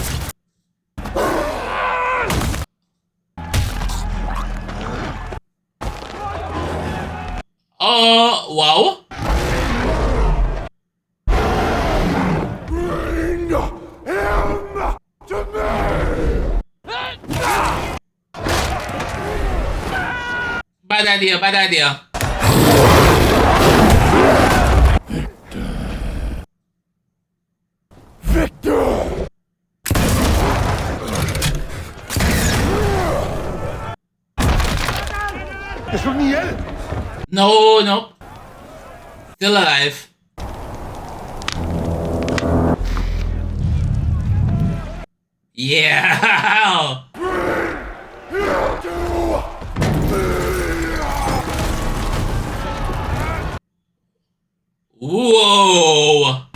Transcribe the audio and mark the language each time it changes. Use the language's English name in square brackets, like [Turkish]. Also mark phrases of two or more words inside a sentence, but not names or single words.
[English] Wow. Bring him to me! Bad idea. Victor! [Danish] Jeg slog den ihjel! [English] No. Still alive. Yeah. Whoa.